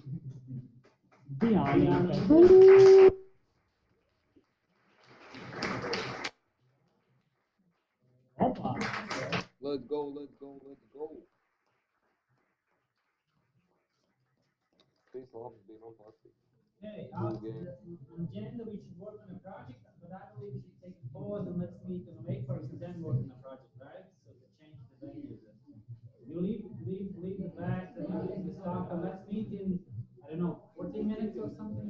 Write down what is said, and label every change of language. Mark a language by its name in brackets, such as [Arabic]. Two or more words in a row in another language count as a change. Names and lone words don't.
[English] Diana. Let's go, let's go, let's go. [Latvian] Šis labs bija, man patīk. [English] Hey, Cool game. on agenda we should work on a project, but I believe we should take a pause and let's meet on Wakefors and then work on a project, right? So to change the venues. You leave the bags and you leave the stock and let's meet in, I don't know, 14 minutes or something.